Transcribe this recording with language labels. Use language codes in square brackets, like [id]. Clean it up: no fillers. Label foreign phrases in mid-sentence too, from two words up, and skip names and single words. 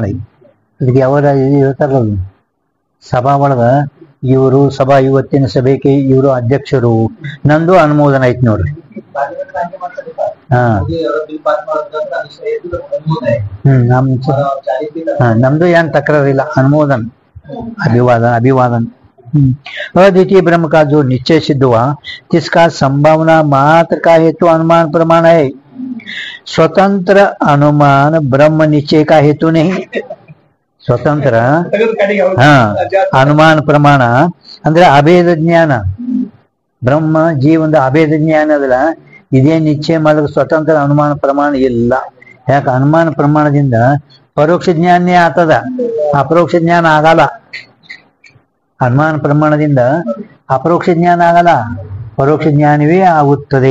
[kn] ಅದಕ್ಕೆ ಅವರ ಹೇಳ್ತಾರಲ್ಲ, ಸಭಾ ಒಳಗ ಇವರು ಸಭಾ ಇವತ್ತಿನ ಸಭೆಗೆ ಇವರು ಅಧ್ಯಕ್ಷರು, ನಂದು ಅನುಮೋದನೆ ಐತಿ ನೋಡ್ರಿ. ನಮ್ದು ಏನ್ ತಕರಾರಿಲ್ಲ, ಅನುಮೋದನ अभिवादन. [hi] अद्वितीय ब्रह्म का जो निश्चय सिद्ध हुआ जिसका संभावना मात्र का हेतु अनुमान प्रमाण है. स्वतंत्र अनुमान ब्रह्म निश्चय का हेतु नहीं. स्वतंत्र अनुमान प्रमाಣ [kn] ಅಂದ್ರೆ ಅಭೇದ ಜ್ಞಾನ, ಬ್ರಹ್ಮ ಜೀವಂದ ಅಭೇದ ಜ್ಞಾನ ಅದಲ್ಲ, ಇದೇ ನಿಶ್ಚಯ ಮಾಡಿದ್ರೆ ಸ್ವತಂತ್ರ ಅನುಮಾನ ಪ್ರಮಾಣ ಇಲ್ಲ. ಯಾಕೆ? ಅನುಮಾನ ಪ್ರಮಾಣದಿಂದ ಪರೋಕ್ಷ ಜ್ಞಾನೇ ಆಗ್ತದ, ಅಪರೋಕ್ಷ ಜ್ಞಾನ ಆಗಲ್ಲ. ಅನುಮಾನ ಪ್ರಮಾಣದಿಂದ ಅಪರೋಕ್ಷ ಜ್ಞಾನ ಆಗಲ್ಲ, ಪರೋಕ್ಷ ಜ್ಞಾನವೇ ಆಗುತ್ತದೆ.